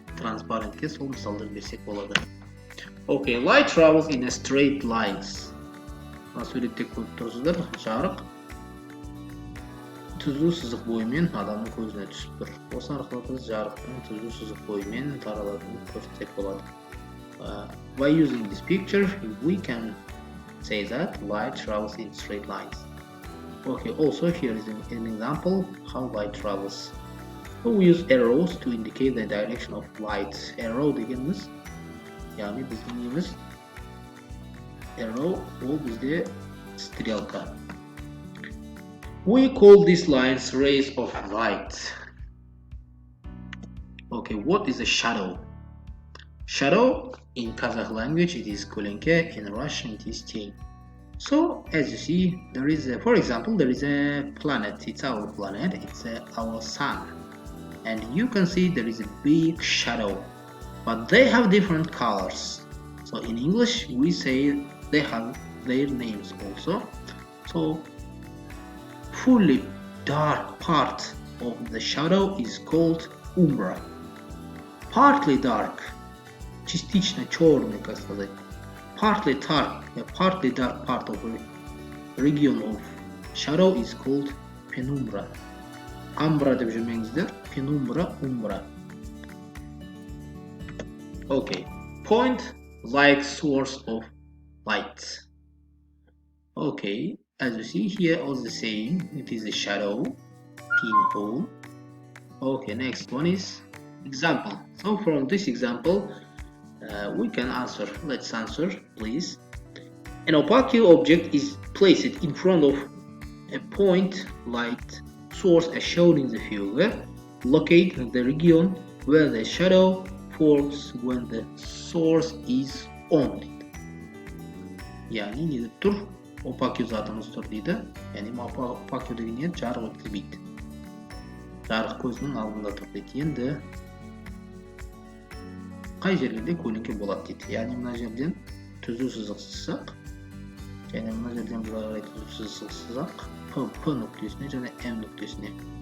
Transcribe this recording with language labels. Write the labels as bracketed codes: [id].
[kk] Транспарентке сол мысалдар берсек болады. [en] Okay, light travels in a straight lines. [kk] Мына суретте көріп тұрсыздар, жарық түзу сызық бойымен адамның көзіне түсіп тұр. Осы арқылы біз жарықтың түзу сызық бойымен таралатынын көрсетсек болады. [en] By using this picture, we can say that light travels in straight lines. Okay, also here is an example how light travels. So we use arrows to indicate the direction of light. [kk] Arrow дегеніміз, яғни біздің неміз arrow, ол бізде стрелка. [en] We call these lines rays of light. Okay, what is a shadow? Shadow in Kazakh language it is kolenke, in Russian it is tень. So as you see, there is a, for example, there is a planet. It's our planet. It's our sun, and you can see there is a big shadow, but they have different colors. So in English we say they have their names also. So fully dark part of the shadow is called umbra. Partly dark, [ru] частично черный, как сказать. [en] Partly dark part of a region of shadow is called penumbra. [kk] Umbra деп жүрмеңіздер, penumbra, umbra. [en] Okay, point like source of light. Okay, as you see here, also the same. It is a shadow, pinhole. Okay, next one is example. So from this example, we can answer. Let's answer, please. An opaque object is placed in front of a point light source as shown in the figure. Locate the region where the shadow falls when the source is on. [kk] Yani ne deyip тұр? Opaque zatımız тұр дейді. Yani opaque деген не? Жарық өткізбейді. Жарық көзінің алдында тұр дейді. Енді қай жерлерде көлеңке болады дейді. Яғни мына жерден түзу сызық сызсақ, және мына жерден былай қарай түзу сызық сызсақ, P нүктесіне және M нүктесіне.